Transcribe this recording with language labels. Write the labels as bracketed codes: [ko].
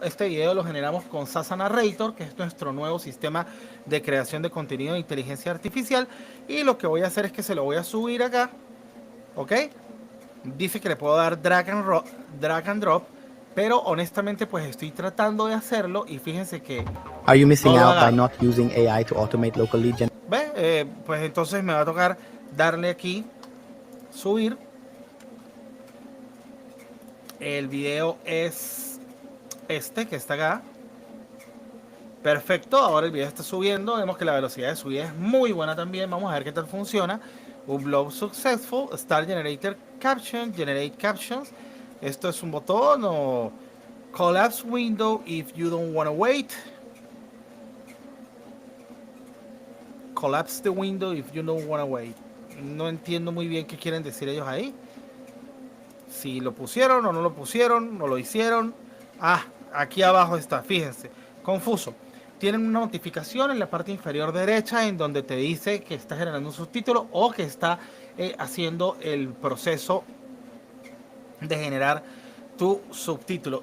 [es] Este video lo generamos con Sasa Narrator, que es nuestro nuevo sistema de creación de contenido de inteligencia artificial. Y lo que voy a hacer es que se lo voy a subir acá. ¿Ok? Dice que le puedo dar drag and drop. Pero honestamente pues estoy tratando de hacerlo. Y fíjense que... [en] Are you missing out by not using AI to automate local lead gen? [es] ¿Ve? Pues entonces me va a tocar darle aquí, subir. El video es este que está acá. Perfecto, ahora el video está subiendo. Vemos que la velocidad de subida es muy buena también. Vamos a ver qué tal funciona. [en] Upload successful. Start generator caption. Generate captions. [es] Esto es un botón o [en] collapse window if you don't want to wait. Collapse the window if you don't want to wait. [es] No entiendo muy bien qué quieren decir ellos ahí. Si lo pusieron o no lo pusieron, o lo hicieron. Ah, aquí abajo está, fíjense. Confuso. tienen una notificación en la parte inferior derecha en donde te dice que está generando un subtítulo o que está haciendo el proceso de generar tu subtítulo.